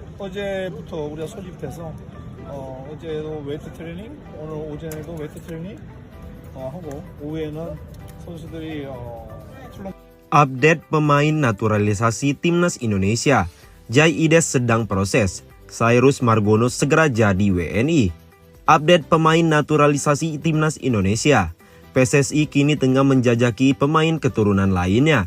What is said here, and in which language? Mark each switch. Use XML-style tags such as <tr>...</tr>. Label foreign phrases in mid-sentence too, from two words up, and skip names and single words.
<ko>어제부터 우리가 소집돼서 어제도 웨이트 트레이닝, 오늘 오전에도 웨이트 트레이닝 하고 오후에는 선수들이 출렁.</ko> <id>Update pemain naturalisasi Timnas Indonesia. Jai Ides sedang proses. Cyrus Margono segera jadi WNI. Update pemain naturalisasi Timnas Indonesia. PSSI kini tengah menjajaki pemain keturunan lainnya.</id>